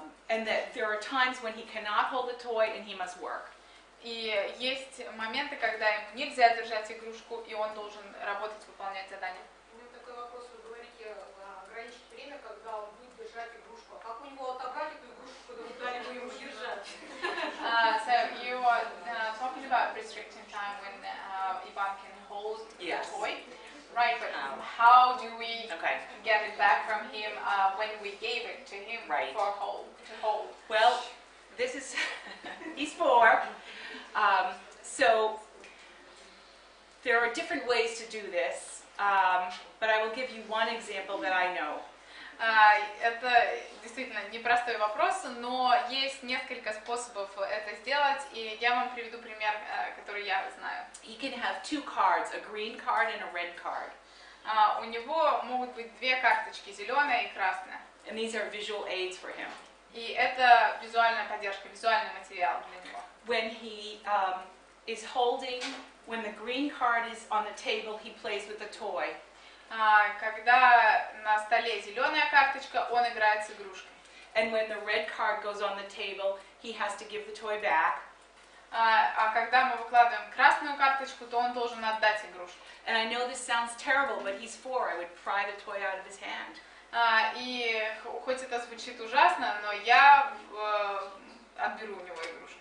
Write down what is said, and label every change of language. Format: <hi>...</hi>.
<en>And that there are times when he cannot hold the toy and he must work.</en> <ru>И есть моменты, когда ему нельзя держать игрушку, и он должен работать, выполнять задания. У меня такой вопрос. Вы говорите, ограничить время, когда он будет держать игрушку. А как у него отобрали эту игрушку, когда вы дали бы ему держать?</ru> <en>So you are talking about restricting time when Ivan can hold the toy. Right, but how do we get it back from him when we gave it to him to hold? Well, this is, he's 4. So there are different ways to do this, but I will give you one example that I know.</en> <ru>Это действительно непростой вопрос, но есть несколько способов это сделать, и я вам приведу пример, который я знаю.</ru> <en>He can have 2 cards, a green card and a red card.</en> <ru>У него могут быть 2 карточки, зеленая и красная.</ru> <en>And these are visual aids for him.</en> <ru>И это визуальная поддержка, визуальный материал для него.</ru> <en>When he is holding, when the green card is on the table, he plays with the toy.</en> <ru>Когда на столе зеленая карточка, он играет с игрушкой.</ru> <en>And when the red card goes on the table, he has to give the toy back.</en> <ru>А когда мы выкладываем красную карточку, то он должен отдать игрушку.</ru> <en>And I know this sounds terrible, but he's 4. I would pry the toy out of his hand.</en> <ru>И хоть это звучит ужасно, но я отберу у него игрушку.</ru>